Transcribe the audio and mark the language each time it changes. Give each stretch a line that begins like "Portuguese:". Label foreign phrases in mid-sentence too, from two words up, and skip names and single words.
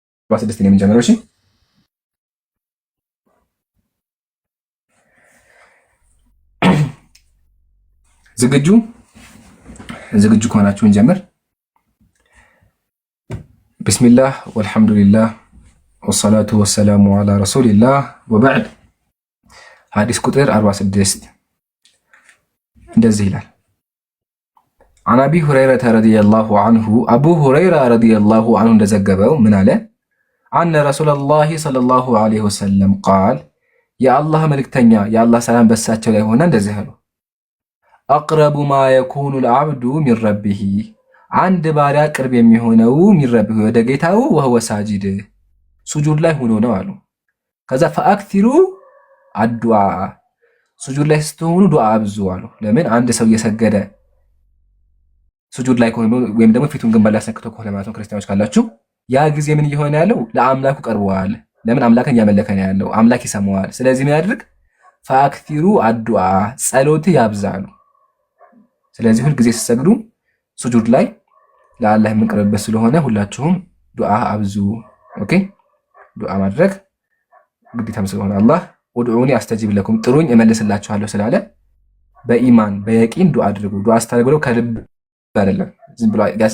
Amharic: 46 ነው የምንጀምረው። እሺ ዝግጁ ከሆናችሁ እንጀምር።
Arabic: بسم الله والحمد لله والصلاة والسلام على رسول الله وبعد።
Amharic: ሐዲስ ቁጥር 46 እንደዚህ ይላል።
Arabic: عن أبي هريرة رضي الله عنه أبو هريرة رضي الله عنه
Amharic: እንደዘገበው ምን አለ?
Arabic: أن رسول الله صلى الله عليه وسلم قال يا الله
Amharic: መልእክተኛ የአላህ ሰላም በሳቸው ላይ ሆነ እንደዚህ አሉ።
Arabic: أقرب ما يكون العبد من ربه
Amharic: አንድ ባሪያ ቅርብ የሚሆነው
Arabic: من ربه
Amharic: ወደ ጌታው
Arabic: وهو ساجد
Amharic: ሱጁድ ላይ ሆኖ ነው አሉ። ከዛ
Arabic: فأكثروا الدعاء
Amharic: ሱጁድ ላይ ስትሆኑ ዱዓ አብዙ አሉ። ለምን አንድ ሰው እየሰገደ ሱጁድ ላይ ከሆነ ወይም ደግሞ ፊቱን ግንባር ላይ አስነክቶ ከሆነ ማለት ነው ክርስቲያኖች ካላችሁ ያ ጊዜ ምን እየሆነ ያለው ለአምላኩ ቀርበዋል። ለምን አምላክን እያመለከ ነው ያለው፣ አምላክ ይሰማዋል። ስለዚህ ምን ያድርግ?
Arabic: فأكثروا الدعاء
Amharic: ጸሎት ያብዛሉ። ስለዚህ ሁል ጊዜ ሲሰግዱ ሱጁድ ላይ ለአላህ የምንቀርብበት ስለሆነ ሁላችሁም ዱዓ አብዙ። ኦኬ ዱዓ ማድረግ ግዴታም ስለሆነ አላህ
Arabic: ادعوني أستجب لكم
Amharic: ጥሩኝ እመልስላችኋለሁ ስላለ በኢማን በየቂን ዱዓ አድርጉ። ዱዓ አስተርጉ ከልብ አይደለም ዝም ብሎ